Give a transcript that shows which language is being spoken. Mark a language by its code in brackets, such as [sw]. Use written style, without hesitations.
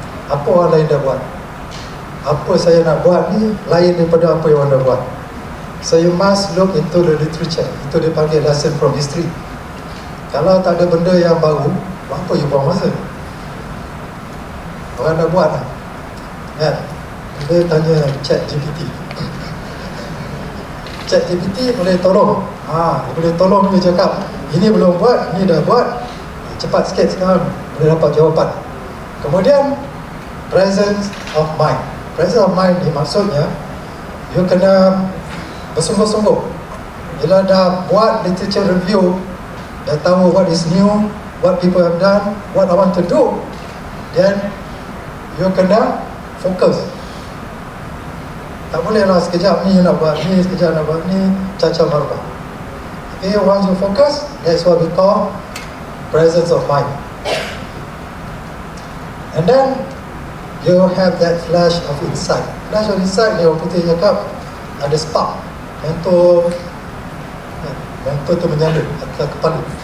[ms] Apa orang lain dah buat, apa saya nak buat ni lain daripada apa yang orang dah buat. [en] So you must look into the literature. [ms] Itu dipanggil [en] lesson from history. [ms] Kalau tak ada benda yang baru, apa you buang masa? Orang dah buat lah, kan? Kita tanya ChatGPT. ChatGPT boleh tolong. Dia boleh tolong dia cakap, ini belum buat, ini dah buat, cepat sikit sekarang boleh dapat jawapan. Kemudian presence of mind. Presence of mind ni maksudnya you kena bersungguh-sungguh. Bila dah buat literature review, dah tahu [en] what is new, what people have done, what I want to do, then you [ms] kena fokus. Tak boleh lah sekejap ni nak buat ni, sekejap nak buat ni, caca marba. [en] Okay, once you focus, that's what we call presence of mind. And then you have that flash of insight. [ms] Flash of insight ni orang putih cakap ada spark, mentor tu menyala atas kepala.